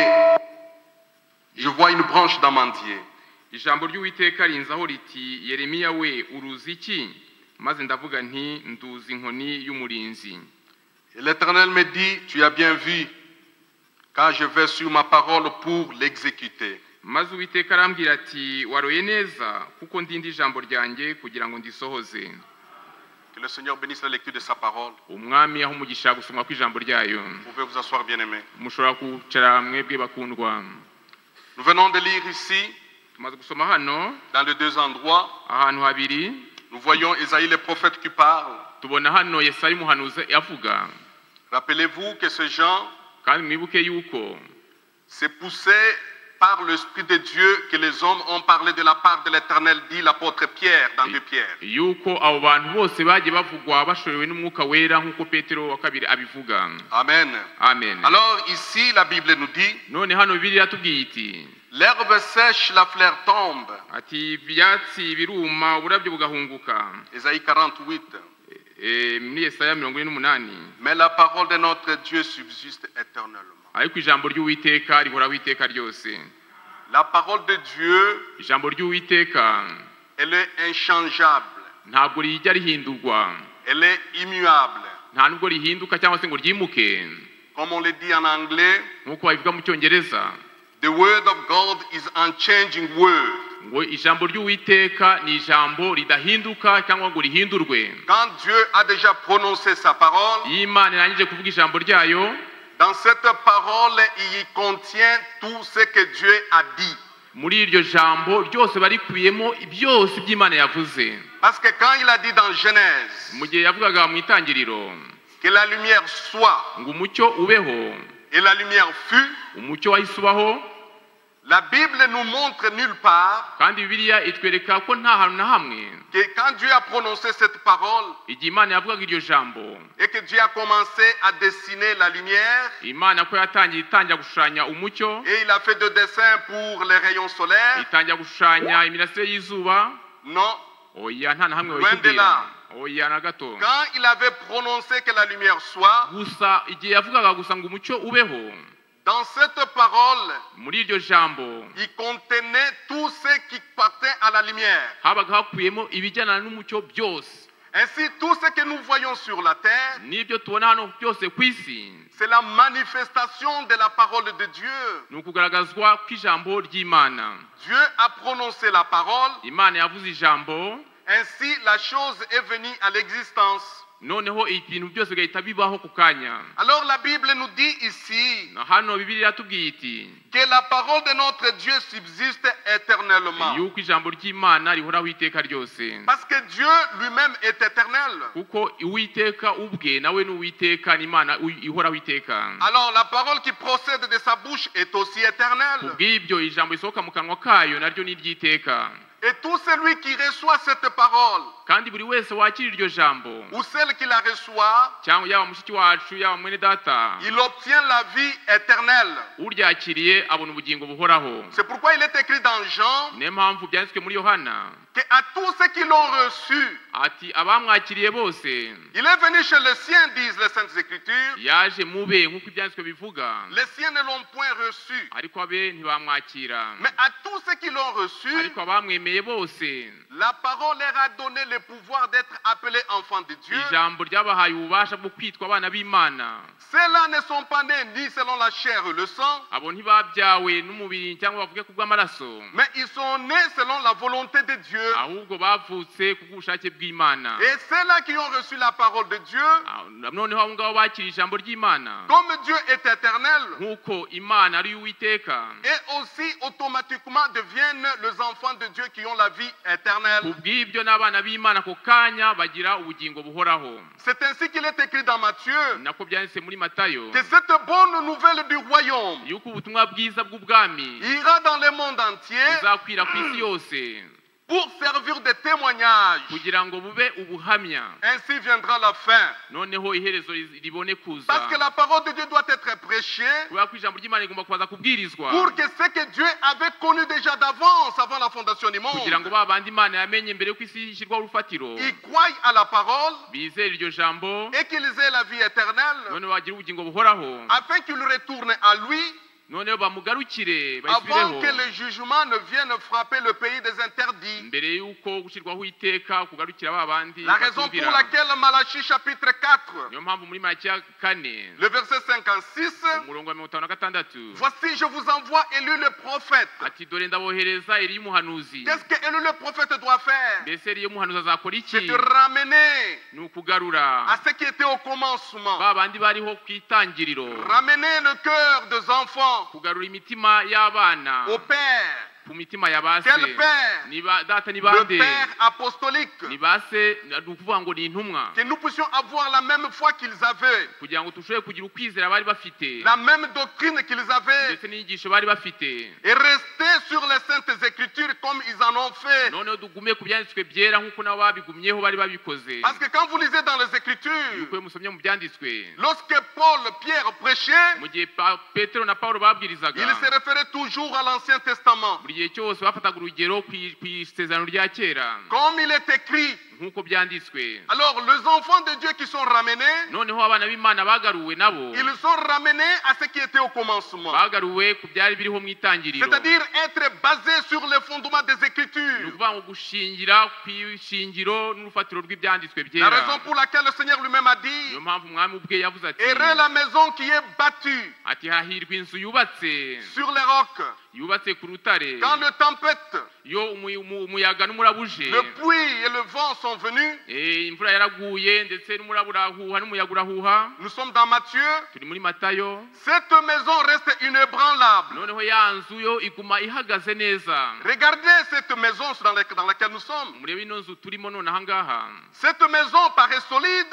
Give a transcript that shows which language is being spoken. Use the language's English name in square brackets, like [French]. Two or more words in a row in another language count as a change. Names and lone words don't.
[French] Je vois une branche d'amandier. [Kinyarwanda] Ijambo ry'Uwiteka rinzaho riti, Yeremiya we uruzi iki? Maze ndavuga nti nduzi inkoni y'umurinzi. [French] Et l'Éternel me dit, tu as bien vu. car je vais sur ma parole pour l'exécuter. [Kinyarwanda] maze Uwiteka arambwira ati waroye neza kuko ndindi ijambo ryanjye kugira ngo ndisohoze. [French] Que le Seigneur bénisse la lecture de sa parole. [Kinyarwanda] Umwami aho umugisha gusoma kw'ijambo ryayo. [French] Vous pouvez vous asseoir, bien-aimés. [Kinyarwanda] Mushobora kwicara mwebwe bakundwa. [French] Nous venons de lire ici, [Kinyarwanda] Tumaze gusoma hano [French] dans les deux endroits, [Kinyarwanda] ahantu habiri. [French] nous voyons Isaïe le prophète qui parle. [Kinyarwanda] Tubona hano Yesaya umuhanuzi avuga. [French] Rappelez-vous que ces gens [Kinyarwanda] Kandi mwibuke yuko [French] c'est poussé par l'Esprit de Dieu que les hommes ont parlé de la part de l'Éternel, dit l'apôtre Pierre dans 2 Pierre. [Kinyarwanda] yuko abo bantu bose bagiye bavugwa bashorewe n'umwuka wera nk'uko Petero wa kabiri abivuga. [French] Amen. [Kinyarwanda] Amen. [French] Alors ici, la Bible nous dit, [Kinyarwanda] None hano Bibiliya tubwiye iti [French] l'herbe sèche, la fleur tombe. [Kinyarwanda] ati ibyatsi biruma uburabyo bugahunguka. [French] Isaïe 48. [Kinyarwanda] Muri Yesaya 48. [French] Mais la parole de notre Dieu subsiste éternellement. [Kinyarwanda] Ariko ijambo ry'Uwiteka rihoraho iteka ryose. [French] La parole de Dieu, [Kinyarwanda] Ijambo ry'Uwiteka [French] elle est inchangeable. [Kinyarwanda] ntabwo rijya rihindurwa. [French] Elle est immuable. [Kinyarwanda] Nta nubwo rihinduka cyangwa se ngo ryimuke. [French] Comme on le dit en anglais, [Kinyarwanda] Nk'uko babivuga mu Cyongereza [English] the word of God is unchanging word. [Kinyarwanda] ngo ijambo ry'Uwiteka ni ijambo ridahinduka cyangwa ngo rihindurwe. [French] Quand Dieu a déjà prononcé sa parole, [Kinyarwanda] Iyo Imana irangije kuvuga ijambo ryayo, [French] dans cette parole, il y contient tout ce que Dieu a dit. [Kinyarwanda] muri iryo jambo ryose barikuyemo byose by'Imana yavuze. [French] Parce que quand il a dit dans Genèse [Kinyarwanda] Mu gihe yavugaga mu itangiriro [French] que la lumière soit, [Kinyarwanda] ngo umucyo ubeho, [French] et la lumière fut, [Kinyarwanda] umucyo wahise ubaho. [French] la Bible nous montre nulle part [Kinyarwanda] Kandi Bibiliya itwereka ko nta hantu na hamwe [French] que quand Dieu a prononcé cette parole [Kinyarwanda] igihe Imana yavugaga iryo jambo, [French] et que Dieu a commencé à dessiner la lumière, [Kinyarwanda] Imana ko itangira gushushanya umucyo, [French] et il a fait des dessins pour les rayons solaires. [Kinyarwanda] itangira gushushanya imirasire y'izuba. [French] Non, [Kinyarwanda] Oya, nta na hamwe [French] Loin de là. [Kinyarwanda] Oya na gato. [French] quand il avait prononcé que la lumière soit, [Kinyarwanda] Gusa igihe yavugaga gusa ngo umucyo ubeho, [French] dans cette parole, [Kinyarwanda] muri iryo jambo [French] il contenait tout ce qui partait à la lumière. [Kinyarwanda] habaga hakuyemo ibijyana n'umucyo byose. [French] Ainsi, tout ce que nous voyons sur la terre, [Kinyarwanda] N'ibyo tubona hano byose ku isi [French] c'est la manifestation de la parole de Dieu. [Kinyarwanda] ni ukugaragazwa kw'ijambo ry'Imana. [French] Dieu a prononcé la parole, [Kinyarwanda] Imana yavuze ijambo, [French] ainsi la chose est venue à l'existence. [Kinyarwanda] noneho ibintu byose bigahita bibaho ku kanya. [French] Alors la Bible nous dit ici [Kinyarwanda] Na hano Bibiliya yatubwiye iti [French] que la parole de notre Dieu subsiste éternellement. [Kinyarwanda] yuko ijambo ry'Imana rihoraho iteka ryose. [French] Parce que Dieu lui-même est éternel. [Kinyarwanda] Kuko Uwiteka ubwe nawe ni Uwiteka, ni Imana ihoraho iteka. [French] Alors la parole qui procède de sa bouche est aussi éternelle. [Kinyarwanda] Kubw'ibyo ijambo risohoka mu kanwa kayo naryo ni iry'iteka. [French] Et tout celui qui reçoit cette parole, [Kinyarwanda] Kandi buri wese wakira iryo jambo, [French] ou celle qui la reçoit, [Kinyarwanda] cyangwa yaba mushiki wacu yaba mwene data, [French] il obtient la vie éternelle. [Kinyarwanda] uryakiriye abona ubugingo buhoraho. [French] C'est pourquoi il est écrit dans Jean [Kinyarwanda] Niyo mpamvu byanditswe muri Yohana [French] que à tous ceux qui l'ont reçu, [Kinyarwanda] ati abamwakiriye bose [French] il est venu chez les siens, disent les Saintes Écritures. [Kinyarwanda] yaje mube nk'uko ibyanditswe bivuga, [French] Les siens ne l'ont point reçu. [Kinyarwanda] ariko abe ntibamwakira. [French] Mais à tous ceux qui l'ont reçu, [Kinyarwanda] Ariko abamwemeye bose [French] la parole leur a donné le pouvoir d'être appelés enfants de Dieu. [Kinyarwanda] ijambo ryabahaye ububasha bwo kwitwa abana b'Imana. [French] Ceux-là ne sont pas nés ni selon la chair et le sang, [Kinyarwanda] Abo ntibabyawe n'umubiri cyangwa bavuge ku bw'amaraso, [French] mais ils sont nés selon la volonté de Dieu. [Kinyarwanda] ahubwo bavutse ku bw'ubushake bw'Imana. [French] Et ceux-là qui ont reçu la parole de Dieu, [Kinyarwanda] Noneho abo ngabo bakiriye ijambo ry'Imana, [French] comme Dieu est éternel, [Kinyarwanda] nk'uko Imana ari Uwiteka, [French] et aussi automatiquement deviennent les enfants de Dieu qui ont la vie éternelle. [Kinyarwanda] kubw'ibyo n'abana b'Imana ako kanya bagira ubugingo buhoraho. [French] C'est ainsi qu'il est écrit dans Matthieu [Kinyarwanda] Nako byanditse muri Matayo [French] que cette bonne nouvelle du royaume [Kinyarwanda] yuko ubutumwa bwiza bw'ubwami [French] ira dans le monde entier [Kinyarwanda] buzakwira ku isi yose [French] pour servir de témoignage. [Kinyarwanda] kugira ngo bube ubuhamya. [French] Ainsi viendra la fin. [Kinyarwanda] Noneho iherezo ribone kuza, [French] Parce que la parole de Dieu doit être prêchée [Kinyarwanda] kubera ko ijambo ry'Imana rigomba kubaza kubwirizwa, [French] pour que ce que Dieu avait connu déjà d'avance, avant la fondation du [Kinyarwanda] kugira ngo [French] monde, [Kinyarwanda] ba bandi Imana yamenye mbere y'uko isi ishyirwaho urufatiro [French] ils croient à la parole [Kinyarwanda] bizere iryo jambo, [French] et qu'ils aient la vie éternelle, [Kinyarwanda] noneho bagira ubugingo buhoraho, [French] afin qu'ils retournent à lui [Kinyarwanda] none bamugarukire [French] avant [Kinyarwanda] bayisubireho [French] que le jugement ne vienne frapper le pays des interdits. [Kinyarwanda] mbere yuko gushirwaho iteka kugarukira babandi [French] La raison pour laquelle Malachie chapitre 4, [Kinyarwanda] niyo mpamvu muri Malakiya 4 [French] le verset 56, [Kinyarwanda] umurongo wa 56 [French] voici je vous envoie Élie le prophète. [Kinyarwanda] ati dore ndabohereza Eliya umuhanuzi. [French] Qu'est-ce que Élie le prophète doit faire? [Kinyarwanda] mbese Eliya umuhanuzi azakora [French] C'est [Kinyarwanda] iki? [French] de ramener [Kinyarwanda] ni ukugarura [French] à ce qui était au commencement. [Kinyarwanda] babandi bariho ku itangiriro, [French] Ramener le cœur des enfants [Kinyarwanda] kugarura imitima y'abana [French] au Père. [Kinyarwanda] ku mitima ya base. [French] Quel père? [Kinyarwanda] ni data ni [French] Le [Kinyarwanda] bande [French] Père apostolique. [Kinyarwanda] ni base, ni ukuvuga ngo ni intumwa, [French] Que nous puissions avoir la même foi qu'ils avaient, [Kinyarwanda] kugira ngo tushobore kugira ukwizera bari bafite [French] la même doctrine qu'ils avaient, [Kinyarwanda] ndetse n'inyigisho bari bafite, [French] et rester sur les saintes écritures comme ils en ont fait. [Kinyarwanda] noneho dugume ku byanditswe byera nk'uko nabo babigumyeho bari babikoze. [French] Parce que quand vous lisez dans les écritures, [Kinyarwanda] yuko iyo musomye mu byanditswe, [French] lorsque Paul, Pierre prêchait, [Kinyarwanda] mu gihe Petero na Paulo babwirizaga, [French] il se référait toujours à l'Ancien Testament. [Kinyarwanda] buri gihe cyose bafataga urugero ku isezerano rya kera [French] Comme il est écrit. [Kinyarwanda] nk'uko byanditswe. [French] Alors les enfants de Dieu qui sont ramenés, [Kinyarwanda] noneho abana b'Imana bagaruwe nabo [French] ils sont ramenés à ce qui était au commencement. [Kinyarwanda] bagaruwe ku byari biriho mu itangiriro, [French] C'est-à-dire être basés sur les fondements des [Kinyarwanda] ni [French] Écritures. [Kinyarwanda] ukuvuga ngo gushingira ku ishingiro n'urufatiro rw'ibyanditswe [French] La [Kinyarwanda] byera. [French] raison pour laquelle le Seigneur lui-même a dit, [Kinyarwanda] niyo mpamvu umwami ubwe yavuze ati [French] errez la maison qui est battue [Kinyarwanda] ati hahirwa inzu yubatse [French] sur les rocs. [Kinyarwanda] yubatse ku rutare, [French] Quand le tempête, [Kinyarwanda] iyo umuyaga n'umuraba uje, [French] le pluie et le vent sont venus, [Kinyarwanda] imvura yaraguye ndetse n'umuraba urahuha n'umuyaga urahuha. [French] nous sommes dans Matthieu, [Kinyarwanda] turi muri Matayo, [French] cette maison reste inébranlable. [Kinyarwanda] noneho ya nzu yo iguma ihagaze neza. [French] Regardez cette maison dans laquelle nous sommes. [Kinyarwanda] murebe ino nzu turimo none aha ngaha, [French] Cette maison paraît solide,